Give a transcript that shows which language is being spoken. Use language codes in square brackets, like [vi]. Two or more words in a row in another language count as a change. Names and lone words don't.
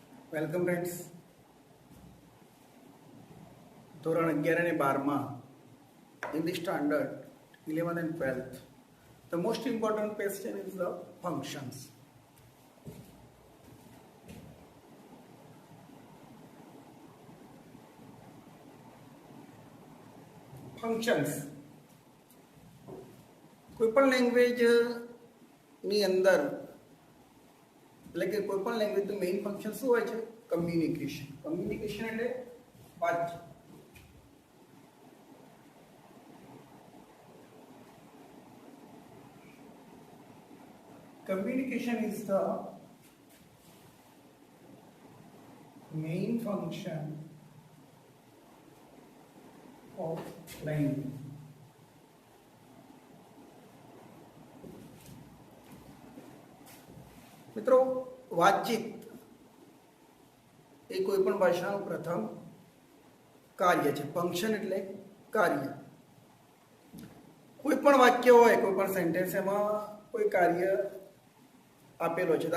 [en] Welcome friends. [gu] ધોરણ 11 અને 12માં [en] in the standard 11th and 12th, the most important question is the functions. [gu] ફંક્શન્સ કોઈપણ લેંગ્વેજની અંદર, એટલે કે કોઈપણ લેંગ્વેજનું [en] main function [gu] શું હોય છે? કમ્યુનિકેશન. કમ્યુનિકેશન એટલે વાતચીત. [en] Communication is the main function of language. [gu] મિત્રો, વાતચીત એ કોઈ પણ ભાષાનું પ્રથમ કાર્ય છે. ફંક્શન એટલે કાર્ય. કોઈ પણ વાક્ય હોય, કોઈ પણ સેન્ટેન્સ, એમાં કોઈ કાર્ય આપેલો છે.